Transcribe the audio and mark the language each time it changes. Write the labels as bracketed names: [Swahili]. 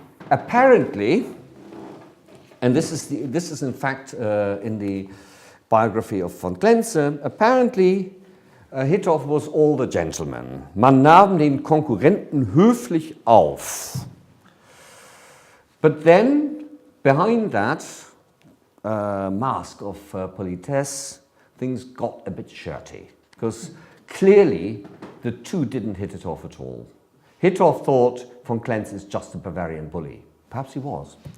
[English] Apparently, and this is in fact in the biography of von Klenze, apparently Hittorf was all the gentleman. [German] Man nahm den Konkurrenten höflich auf. [English] But then, behind that mask of politesse, things got a bit shirty, because clearly the two didn't hit it off at all. Hittorf thought von Klenze is just a Bavarian bully. Perhaps he was.